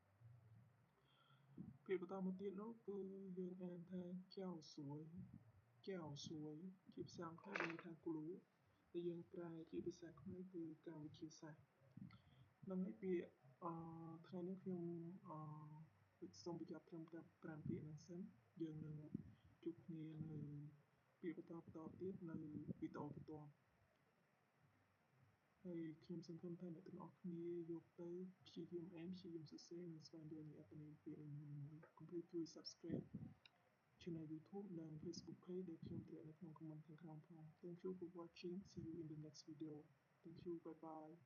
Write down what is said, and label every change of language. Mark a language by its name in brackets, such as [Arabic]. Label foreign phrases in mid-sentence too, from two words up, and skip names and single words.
[Khmer] ពាក្យបន្តមកទៀតនោះគឺយើងអានថាចៅសួយជាភាសាអង់គ្លេសមានន័យថា glue ដែលយើងប្រែជាភាសាខ្មែរគឺកម្មវិធីសាស្ត្រនឹងហើយពាក្យថ្ងៃនេះខ្ញុំសូមបញ្ចប់ត្រឹមតែ5ពាក្យហ្នឹងសិនយើងនឹងជួបគ្នានៅពាក្យបន្តទៀតនៅវីដេអូបន្ទាប់ ហើយខ្ញុំសង្ឃឹមថាអ្នកទាំងអស់គ្នាយកទៅព្យាយាមអានព្យាយាមសរសេរនិងស្វែងយល់នូវអត្ថន័យពាក្យនីមួយៗកុំភ្លេចជួយ [English] Subscribe Channel [Khmer] YouTube និង Facebook Page ដែលខ្ញុំដាក់នៅក្នុង comment ខាងក្រោមផង [English] Thank you for watching. See you in the next video. Thank you. Bye bye.